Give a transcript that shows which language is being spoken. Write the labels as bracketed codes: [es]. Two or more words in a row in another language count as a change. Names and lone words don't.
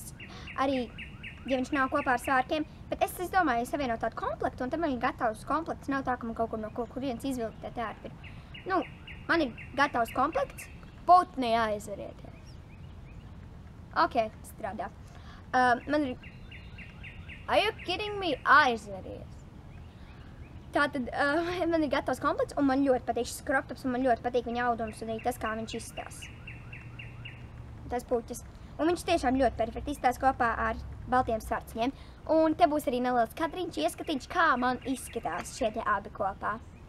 [lv] Arī, ja viņš nav kopā ar svārkiem, bet es domāju, ja savienot tādu komplektu, un tad man ir gatavs komplekts. Nav tā, ka man kaut kur no kurienes izvilkt tā tērpi. Nu, man ir gatavs komplekts, putni aizverieties. Strādā. Man ir... [en] Are you kidding me? [lv] Aizveries. Tātad man ir gatavs komplekts, un man ļoti patīk šis [en] crop tops, [lv] un man ļoti patīk viņa audums, un arī tas, kā viņš izstās. Tas puķis. Un viņš tiešām ļoti perfekti izstās kopā ar baltiem svārciņiem. Un te būs arī neliels kadriņš, ieskatiņš, kā man izskatās šie te abi kopā.